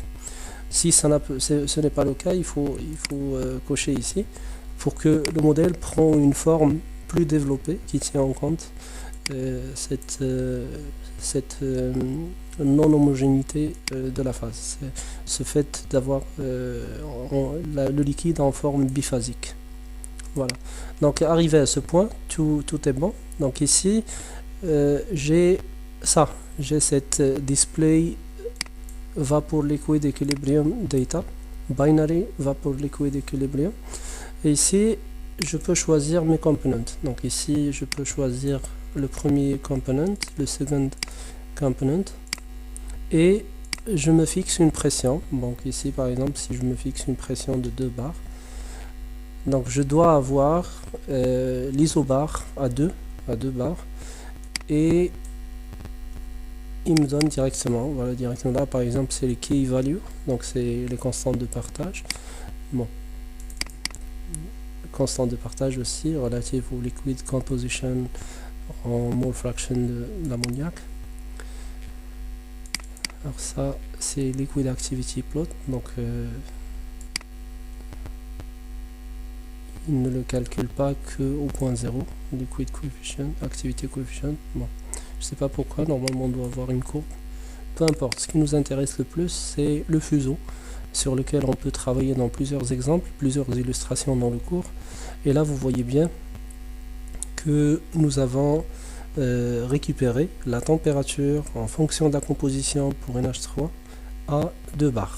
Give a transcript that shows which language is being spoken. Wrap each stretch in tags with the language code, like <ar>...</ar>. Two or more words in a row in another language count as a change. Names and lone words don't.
<fr>Si ce n'est pas le cas, il faut cocher ici pour que le modèle prenne une forme plus développée qui tient en compte cette non-homogénéité de la phase, ce fait d'avoir le liquide en forme biphasique. Voilà. Donc arrivé à ce point, tout est bon. Donc ici, j'ai cette</fr> <en>display vapor liquid equilibrium data, binary vapor liquid equilibrium.</en> <fr>Et ici, je peux choisir mes components. Donc ici, je peux choisir le premier component, le second component, et je me fixe une pression. Donc ici, par exemple, si je me fixe une pression de 2 bars, donc je dois avoir l'isobar à 2 bars, et il me donne directement, voilà, directement là, par exemple, c'est les</fr> <en>key values,</en> <fr>donc c'est les constantes de partage. Bon, constante de partage aussi relative au</fr> <en>liquid composition</en> <fr>en mole fraction de l'ammoniac. Alors ça, c'est</fr> <en>liquid activity plot,</en> <fr>donc il ne le calcule pas que au point 0,</fr> <en>liquid coefficient, activity coefficient.</en> <fr>Bon, je sais pas pourquoi, normalement on doit avoir une courbe. Peu importe, ce qui nous intéresse le plus, c'est le fuseau, sur lequel on peut travailler dans plusieurs exemples, plusieurs illustrations dans le cours. Et là, vous voyez bien que nous avons récupéré la température en fonction de la composition pour NH3 à 2 bars.</fr>